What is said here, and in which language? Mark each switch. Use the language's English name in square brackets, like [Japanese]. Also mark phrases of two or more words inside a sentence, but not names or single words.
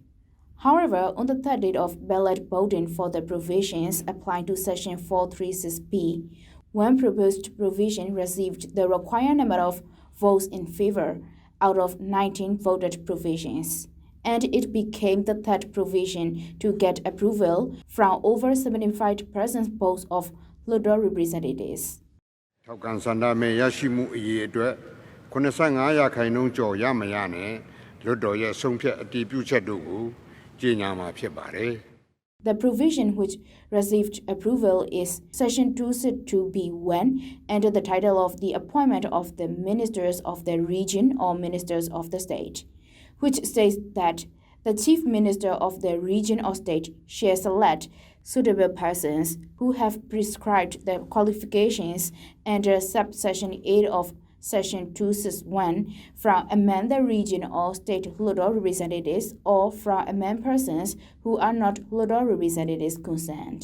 [English] However, on the third day of ballot voting for the provisions applying to Section 436B, one proposed provision received the required number of votes in favor out of 19 voted provisions, and it became the third provision to get approval from over 75% votes of local representatives. [Burmese] ထောက်ခံဆန္ဒမဲရရှိမှုအရေးအတွက်85ရာခိုင်နှုန်းကျော်ရမရနဲ့လွှတ်တော်ရဲ့ဆုံးဖြတ်အတည်ပြုချက်တို့ကိုကြေညာမှာဖြစ်ပါတယ် [English] The provision which received approval is Section 262B1 under the title of the appointment of the ministers of the region or ministers of the state, which states that the chief minister of the region or state shall select suitable persons who have prescribed the qualifications under subsection 8 of Section 261 from among the region or state local representatives or from among persons who are not local representatives concerned.